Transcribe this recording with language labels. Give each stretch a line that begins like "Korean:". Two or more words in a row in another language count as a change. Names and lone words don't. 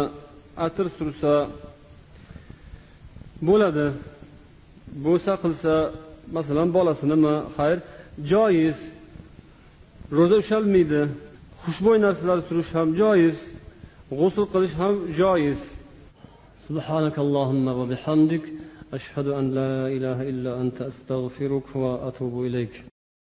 Uzbek: Atir sursa bo'ladi. Bo'lsa qilsa, masalan, bolasinimi? Xayr, joiz. Ro'za ushalmaydi. Xushbo'y narsalar surish ham joiz. G'usl qilish ham joiz.
Arabic: سبحانك اللهم وبحمدك أشهد أن لا إله إلا أنت أستغفرك وأتوب إليك.